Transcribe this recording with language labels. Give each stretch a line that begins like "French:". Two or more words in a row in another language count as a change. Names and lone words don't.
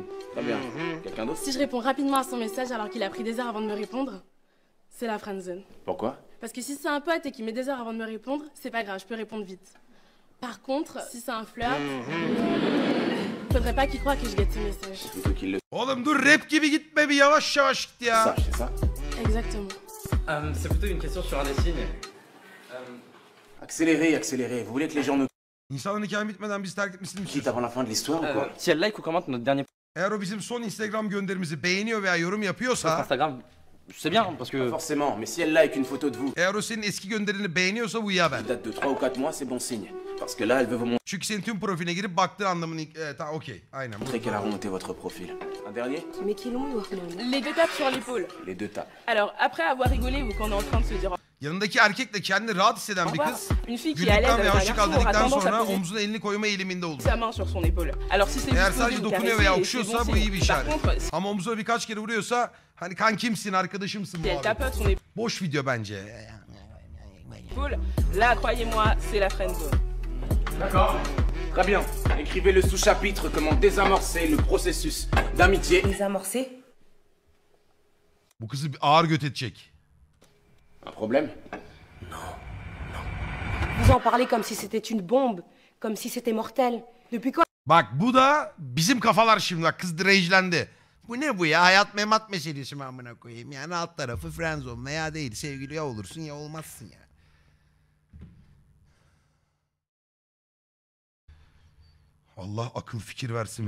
French: Très bien. Quelqu'un d'autre? Si je réponds rapidement à son message alors qu'il a pris des heures avant de me répondre, c'est la friendzone. Pourquoi? Parce que si c'est un pote et qu'il met des heures avant de me répondre, c'est pas grave, je peux répondre vite. Par contre, si c'est un flirt, faudrait pas qu'il croie que je guette ses messages. Plutôt qu'il le...
Turkish: Oğlum dur rap gibi gitme bir yavaş yavaş git ya.
French: Ça, c'est ça? Exactement. C'est plutôt une question sur un des signes. Accélérez, accélérez. Vous voulez que les gens nous
Turkish: İnsanların hikaye bitmeden bizi terk etmesini mi
French: quittent
Turkish: istiyorsun?
French: avant la fin de l'histoire ou quoi? Si elle like ou commente notre dernier
Turkish: Eğer o bizim son Instagram gönderimizi beğeniyor veya yorum
French: post
Turkish: yapıyorsa...
French: Instagram, c'est bien parce que... Pas forcément, mais si elle like une photo de vous...
Turkish: Eğer o senin eski gönderini beğeniyorsa bu iyi haber.
French: qui date de 3 ou 4 mois, c'est bon signe. Parce que là, elle veut vous
Turkish: Çünkü senin tüm profiline girip baktığı anlamını... Tamam okey. Aynen.
French: montrer qu'elle a remonté votre profil. Un dernier? Mais qui l'ont, Les deux tapes sur l'épaule. Les deux tapes. Alors, après avoir rigolé ou qu'on est en train de se dire
Turkish: Yanındaki erkekle kendini rahat hisseden
French: au
Turkish: bir
French: revoir,
Turkish: kız...
French: une fille qui est à l'aise
Turkish: Güldükten ve
French: avec un
Turkish: hoşça kal
French: garçon aura
Turkish: dedikten
French: tendance à
Turkish: sonra
French: poser
Turkish: omzuna elini koyma eğiliminde olur.
French: sa main sur son épaule. Alors si c'est
Turkish: Eğer
French: juste posé
Turkish: sadece
French: ou
Turkish: dokunuyor
French: caresser,
Turkish: veya
French: c'est
Turkish: okşuyorsa
French: bon
Turkish: bu iyi bir
French: signe. Par
Turkish: işaret.
French: contre,
Turkish: Ama omzuna birkaç kere vuruyorsa hani kankimsin, arkadaşımsın
French: si elle
Turkish: bu
French: tapote son
Turkish: Boş video bence.
French: épaule, là, croyez-moi, c'est la friendzone. D'accord. Très bien. Écrivez le sous-chapitre comment désamorcer le processus d'amitié. Désamorcer?
Turkish: Bu kızı bir ağır göt edecek.
French: Un problème? Vous Vous en parlez comme si c'était une bombe, comme si c'était mortel. Depuis quand?
Turkish: Bak bu da bizim kafalar şimdi. Bak kız rejlendi. Bu ne bu ya? Hayat memat meselesi mi amına koyayım? Yani alt tarafı friendzone veya değil. Sevgili ya olursun ya olmazsın ya. Allah akıl fikir versin.